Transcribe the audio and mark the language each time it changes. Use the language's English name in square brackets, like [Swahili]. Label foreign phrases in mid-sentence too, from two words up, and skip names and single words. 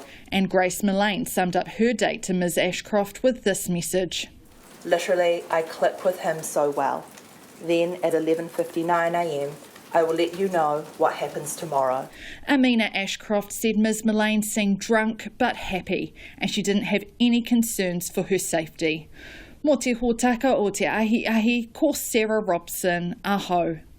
[English] And Grace Millane summed up her date to Ms Ashcroft with this message. "Literally, I click with him so well. Then at 11:59 a.m, I will let you know what happens tomorrow." Amina Ashcroft said Ms Millane seemed drunk but happy, and she didn't have any concerns for her safety. [Māori] Mō te hōtaka o te ahi, ko Sarah Robson, aho.